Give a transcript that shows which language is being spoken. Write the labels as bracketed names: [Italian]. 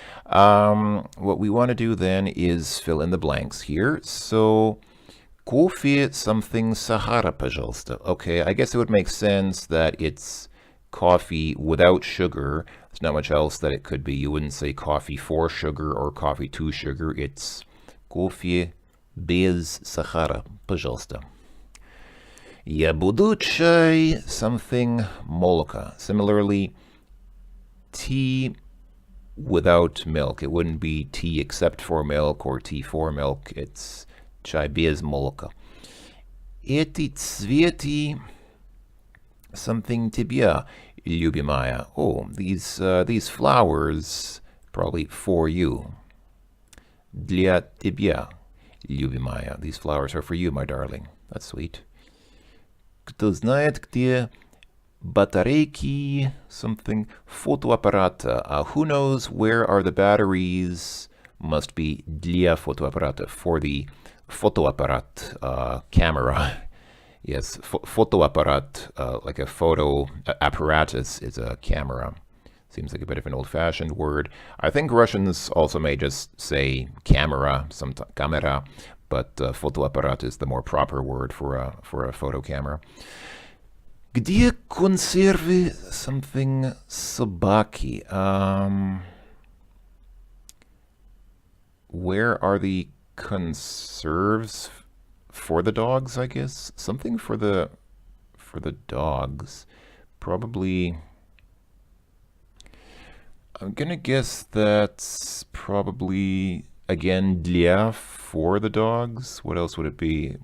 [English] What we want to do then is fill in the blanks here. [Russian] So, кофе something Sahara, пожалуйста. [English] Okay, I guess it would make sense that it's coffee without sugar. There's not much else that it could be. You wouldn't say coffee for sugar or coffee to sugar. It's [Russian] кофе без сахара, пожалуйста. Я буду чай something молока. [English] Similarly, tea without milk. It wouldn't be tea except for milk or tea for milk. It's [Russian] чай без молока. Эти цветы something тебе, любимая. [English] Oh, these flowers probably for you. [Russian] Для тебя, любимая. [English] These flowers are for you, my darling. That's sweet. [Russian] Кто знает, где батарейки something фотоаппарата. [English] Who knows where are the batteries? Must be [Russian] для фотоаппарата, [English] for the фотоаппарат camera. Yes, fotoapparat, like a photo apparatus, is a camera. Seems like a bit of an old-fashioned word. I think Russians also may just say camera, camera, but fotoapparat is the more proper word for a photo camera. [Russian] Где консервы something собаки? [English] Where are the conserves for the dogs, I guess? Something for the dogs. Probably I'm gonna guess that's probably again для for the dogs. What else would it be?